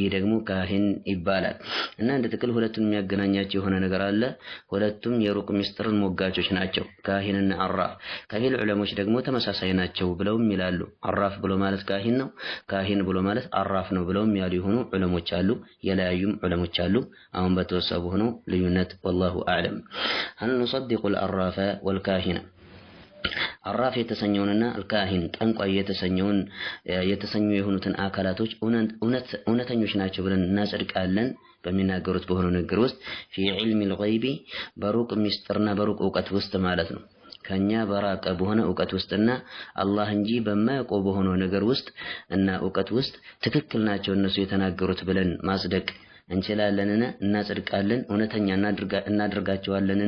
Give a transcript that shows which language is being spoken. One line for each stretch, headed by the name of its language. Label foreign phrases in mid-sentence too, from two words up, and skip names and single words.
Amharic: ደግሞ ካህን ይባላል። እና እንደ ጥቅል ሁለቱን የሚያገናኛቸው የሆነ ነገር አለ። ሁለቱም የሩቅ ምስጢርን ሞጋቾች ናቸው፣ ካህንና አራፍ። ከፊል ዑለሞች ደግሞ ተመሳሳይ ናቸው ብለውም ይላሉ። አራፍ ብሎ ማለት ካህን ነው፣ ካህን ብሎ ማለት አራፍ ነው ብለውም ያሉ የሆኑ ዑለሞች አሉ፣ የለያዩም ዑለሞች አሉ። አሁን በተወሰቡ ሆኖ ልዩነት
Arabic: والله أعلم። هل نصدق العراف والكاهن
Amharic: አራፍ የተሰኘውንና አልካሂን ጠንቋይ የተሰኙ የሆኑትን አካላቶች እውነተኞች ናቸው ብለን እናጸድቃለን በሚናገሩት በሆነው ንግግር ውስጥ
Arabic: في علم الغيب
Amharic: በሩቅ ምስጢርና በሩቅ ዕውቀት ውስጥ ማለት ነው። ከኛ በራቀ በሆነ ዕውቀት ውስጥና አላህ እንጂ በማያውቀው በሆነ ነገር ውስጥ እና ዕውቀት ውስጥ ትክክል ናቸው እነሱ የተናገሩት ብለን ማጽደቅ እንችላለንን? እናጽድቃለን? እውነተኛ እናድርጋቸዋለንን?